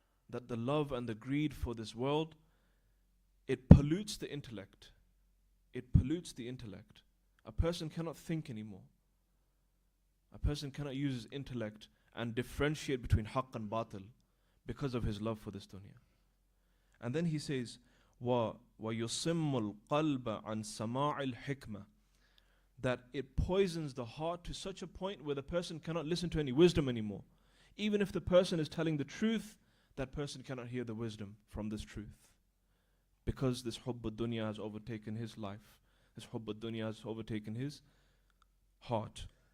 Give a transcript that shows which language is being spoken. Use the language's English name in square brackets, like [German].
[English] That the love and the greed for this world, it pollutes the intellect. It pollutes the intellect. A person cannot think anymore. A person cannot use his intellect and differentiate between haqq and batil because of his love for this dunya. And then he says, [Arabic] وَيُصِمُّ الْقَلْبَ عَنْ سَمَاعِ الْحِكْمَةِ. [English] That it poisons the heart to such a point where the person cannot listen to any wisdom anymore. Even if the person is telling the truth, that person cannot hear the wisdom from this truth. Because this hubb dunya has overtaken his life. This hubb dunya has overtaken his heart.